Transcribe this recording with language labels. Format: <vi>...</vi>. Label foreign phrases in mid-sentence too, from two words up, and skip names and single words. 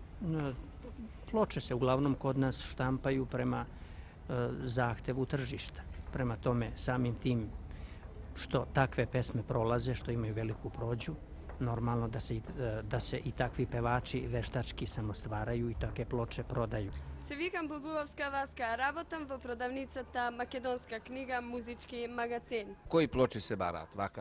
<sr>Ploče se uglavnom kod nas štampaju prema zahtevu tržišta. Prema tome, samim tim što takve pesme prolaze, što imaju veliku prođu, normalno da se i takvi pevači veštački samostvaraju i takve ploče prodaju.</sr> <mk>Се викам Благуловска Васка, работам во продавницата Македонска книга, музички магазин. Кои плочи се бараат, вака?</mk>